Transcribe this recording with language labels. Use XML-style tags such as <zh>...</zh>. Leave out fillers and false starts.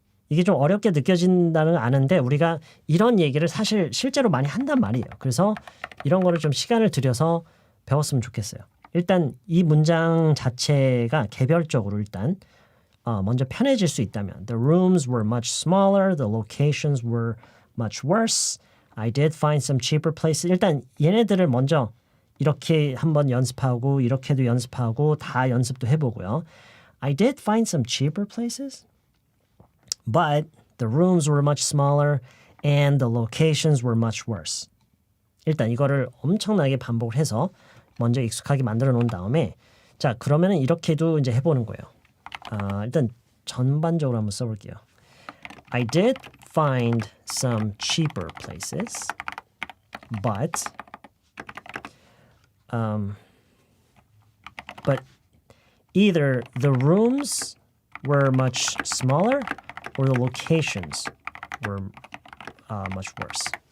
<ko>이게 좀 어렵게 느껴진다는 걸 아는데 우리가 이런 얘기를 사실 실제로 많이 한단 말이에요. 그래서 이런 거를 좀 시간을 들여서 배웠으면 좋겠어요. 일단 이 문장 자체가 개별적으로 일단 먼저 편해질 수 있다면</ko> <en>The rooms were much smaller. The locations were much worse. I did find some cheaper places.</en> <ko>일단 얘네들을 먼저 이렇게 한번 연습하고 이렇게도 연습하고 다 연습도 해보고요.</ko> <en>I did find some cheaper places. But the rooms were much smaller and the locations were much worse.</en> <ko>일단 이거를 엄청나게 반복을 해서 먼저 익숙하게 만들어 놓은 다음에 자 그러면은 이렇게도 이제 해보는 거예요. 일단 전반적으로 한번 써볼게요.</ko> <en>I did find some cheaper places, but either the rooms were much smaller or the locations were much worse.</en>